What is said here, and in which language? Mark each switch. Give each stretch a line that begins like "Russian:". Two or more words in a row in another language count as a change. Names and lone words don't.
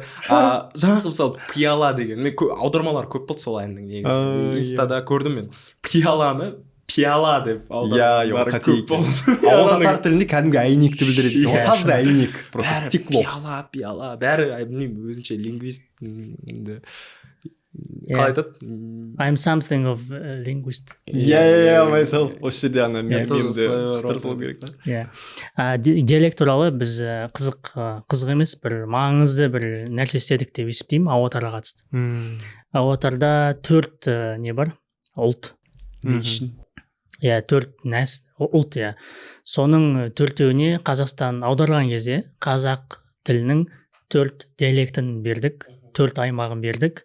Kazakh: Жаңағы мысалы пияла деген. Мен аудармалар көп болды сол әннің негізі. Инстада көрдім мен. Пияланы пияла деп аудармалар көп болды. Ол татар тілінде кәдімгі әйнекті білдіреді. Ол таза әйнек,
Russian: просто стекло.
Kazakh: Пияла. Бәрі білмеймін, өзінше лингвист қалай айтады?
English: I'm something of linguist. Myself.
Kazakh: Осы жерде ана мемді қыстырсылу керек. Диалект туралы біз қызық емес, бір маңызды бір нәрсе істедік деп есептеймін аватарға қатысты. Аватарда 4 не бар? Ұлт. 4 ұлт, соның 4-еуіне Қазақстан аударған кезде қазақ тілінің 4 диалектін бердік, 4 аймағын бердік.